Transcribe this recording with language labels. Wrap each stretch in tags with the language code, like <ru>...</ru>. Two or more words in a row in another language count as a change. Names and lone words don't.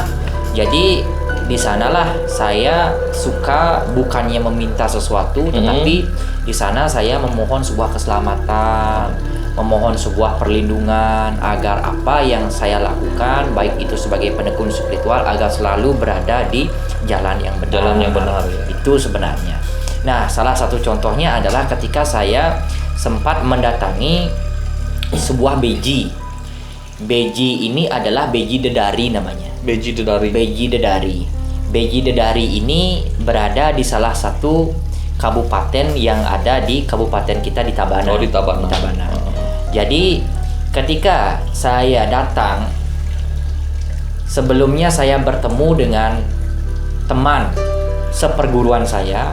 <id>Jadi di sanalah saya suka bukannya meminta sesuatu, tetapi di sana saya memohon sebuah keselamatan, memohon sebuah perlindungan agar apa yang saya lakukan, baik itu sebagai penekun spiritual, agar selalu berada di jalan yang benar. Ya. Itu sebenarnya. Nah, salah satu contohnya adalah ketika saya sempat mendatangi sebuah beji. Beji ini adalah beji Dedari namanya. Beji Dedari. Beji Dedari. Beji Dedari ini berada di salah satu kabupaten yang ada di kabupaten kita di Tabanan. Di Tabanan. Jadi ketika saya datang, sebelumnya saya bertemu dengan teman seperguruan saya.</id>